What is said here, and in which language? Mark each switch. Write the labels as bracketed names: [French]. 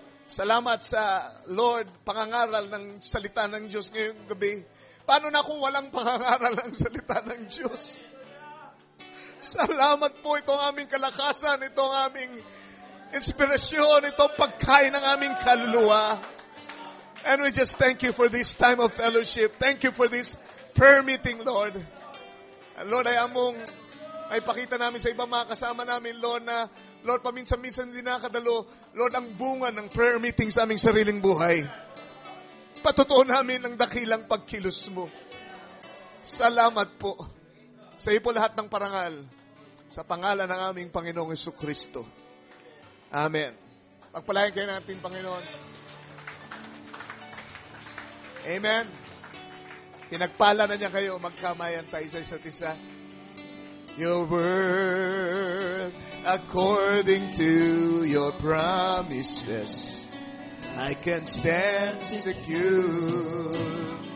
[Filipino] Salamat sa, Lord, pangangaral ng salita ng Diyos ngayong gabi. Paano na kung walang pangangaral ng salita ng Diyos? Salamat po, itong aming kalakasan, itong aming inspirasyon, itong pagkain ng aming kaluluwa. [English] And we just thank you for this time of fellowship. Thank you for this prayer meeting, Lord. [Filipino] And Lord, ay among ay pakita namin sa ibang mga kasama namin, Lord, na Lord, paminsan-minsan din nakadalo, Lord, ang bunga ng prayer meeting sa aming sariling buhay. Patutuon namin ang dakilang pagkilos mo. Salamat po. Sa iyo po lahat ng parangal. Sa pangalan ng aming Panginoong Jesucristo. Amen. Pagpalain kayo natin, Panginoon. Amen. Pinagpala na niya kayo, magkamayan tayo sa isa't isa. [English] Your word, according to your promises, I can stand secure.